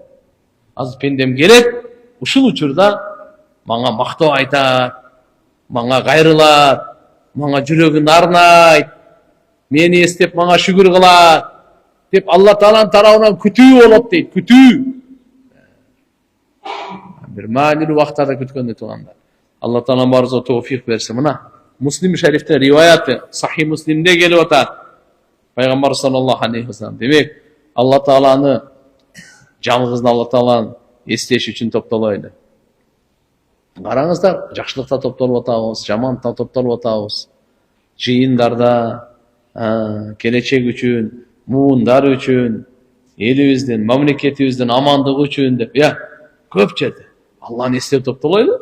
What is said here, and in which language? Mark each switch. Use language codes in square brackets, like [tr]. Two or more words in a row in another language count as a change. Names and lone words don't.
[ky] Азыр пендем келет, ушул учурда мага мактоо айтат, мага кайрылат, мага жүрөгүн арнайт, мени эстеп мага шүгүр кылат деп Алла Тааланын тарабынан күтүү болот дейт, күтүү. Бир маанилүү убактарда күткөндө тугандар. Алла Таалам баарыбызга тоофик берсин. Мына Муслим шарифте риваяты, Сахи Муслимде келип атат. Пайгамбар [ar] صلى الله عليه وسلم [ky] демек, Алла Тааланы жалгыз Алла Тааланы эстеш үчүн топтолойлу. Караңыздар, жакшылыкта топтолуп атабыз, жаманта топтолуп атабыз. Жыйындарда, келечек үчүн, муундар үчүн, элибиздин, мамлекетибиздин амандыгы үчүн деп, көп жерде Алланы эстеп топтолойлу.